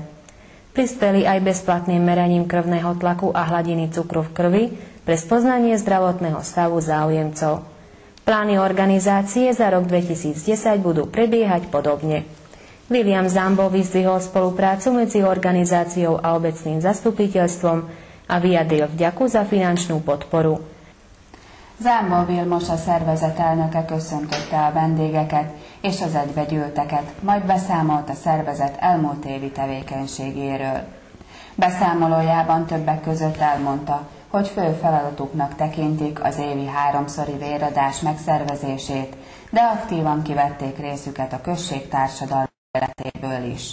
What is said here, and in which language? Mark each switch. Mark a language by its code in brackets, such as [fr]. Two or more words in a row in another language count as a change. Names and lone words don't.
[sk] Prispeli aj bezplatným meraním krvného tlaku a hladiny cukru v krvi pre spoznanie zdravotného stavu záujemcov. Plány organizácie za rok 2010 budú prebiehať podobne. William Zambo vyzdvihol spoluprácu medzi organizáciou a obecným zastupiteľstvom a vyjadril vďaku za finančnú podporu. [hu] Zambo Vilmos, a szervezet elnöke köszöntötte a vendégeket és az egybegyűlteket, majd beszámolt a szervezet elmúlt évi tevékenységéről. Beszámolójában többek között elmondta, hogy fő feladatuknak tekintik az évi 3-szori véradás megszervezését, de aktívan kivették részüket a község társadalmi életéből is.